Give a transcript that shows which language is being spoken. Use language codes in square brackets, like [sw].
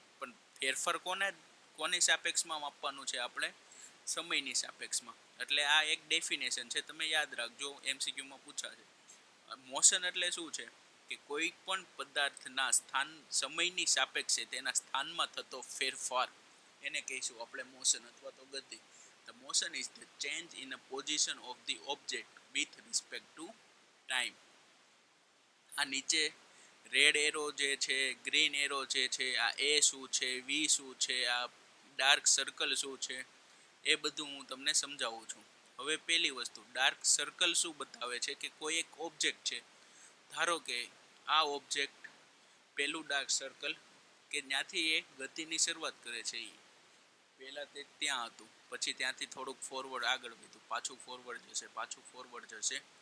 [gu] પણ ફેરફાર કોની સાપેક્ષમાં માપવાનું છે આપણે, સમયની સાપેક્ષમાં. એટલે આ એક ડેફિનેશન છે, તમે યાદ રાખજો, એમસીક્યુમાં પૂછાશે. મોશન એટલે શું છે કે કોઈ પણ પદાર્થના સ્થાન સમયની સાપેક્ષે તેના સ્થાનમાં થતો ફેરફાર એને કહીશું આપણે મોશન અથવા તો ગતિ. [en] The motion is the change in a position of the object with respect to time. [gu] આ નીચે રેડ એરો જે છે, ગ્રીન એરો જે છે, આ એ શું છે, વી શું છે, આ ડાર્ક સર્કલ શું છે, એ બધું હું તમને સમજાવું છું. હવે પહેલી વસ્તુ, ડાર્ક સર્કલ શું બતાવે છે કે કોઈ એક ઓબ્જેક્ટ છે. ધારો કે આ ઓબ્જેક્ટ, પહેલું ડાર્ક સર્કલ કે જ્યાંથી એ ગતિની શરૂઆત કરે છે, એ પહેલાં તે ત્યાં હતું, પછી ત્યાંથી થોડુંક ફોરવર્ડ આગળ વધ્યું, પાછું ફોરવર્ડ જશે, પાછું ફોરવર્ડ જશે.